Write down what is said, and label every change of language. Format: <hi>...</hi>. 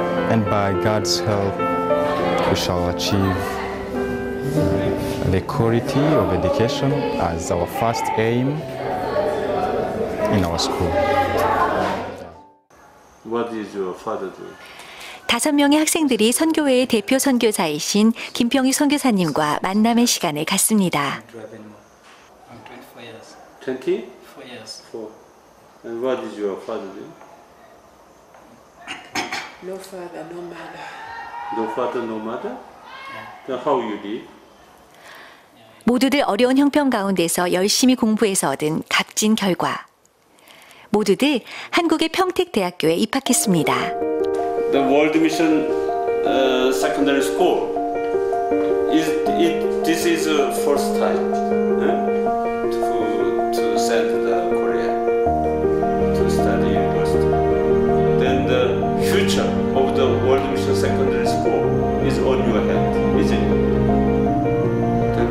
<en>And by God's help, we shall achieve the quality of education as our first aim in our school. What is your father doing?</en> <ko>5명의 학생들이 선교회의 대표 선교사이신 김평희 선교사님과 만남의 시간을 갖습니다.</ko> <en>24 years. And what is your father doing? No father, no mother. No father, no mother? Then how you live?</en> <ko>모두들 어려운 형편 가운데서 열심히 공부해서 얻은 값진 결과. 모두들 한국의 평택대학교에 입학했습니다.</ko> <en>The World Mission Secondary School. This is the first time to send the Korea to study university. Then the future of the World Mission Secondary School is on your hand, isn't it?</en>